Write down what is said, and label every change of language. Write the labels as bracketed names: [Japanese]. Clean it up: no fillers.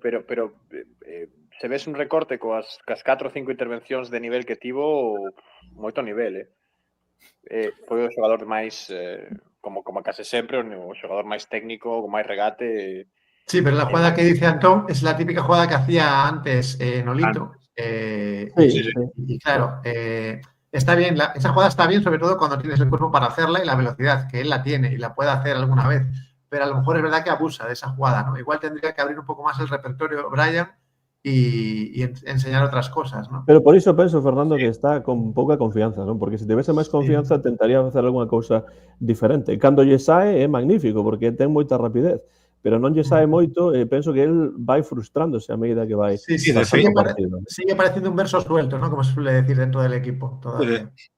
[Galician] Pero se ves un recorte coas 4 ou 5 intervencións de nivel que tivo, moito nivel, foi o xogador máis, como case sempre, o xogador máis técnico, con máis regate. [Spanish] Sí, pero la jugada que dice Antón es la típica jugada que hacía antes Nolito. Y claro, está bien, esa jugada está bien, sobre todo cuando tienes el cuerpo para hacerla y la velocidad, que él la tiene y la puede hacer alguna vez. Pero a lo mejor es verdad que abusa de esa jugada, ¿no? Igual tendría que abrir un poco más el repertorio Brian y enseñar otras cosas, ¿no? [Galician] Pero por iso penso, Fernando, que está con pouca confianza, non? Porque se tivese máis confianza tentaría facer algunha cousa diferente. Cando lle sae é magnífico, porque ten moita rapidez, pero non lle sae moito e penso que el vai frustrándose a medida que vai [Spanish] sigue pareciendo un verso suelto, ¿no? Como se suele decir dentro del equipo todavía.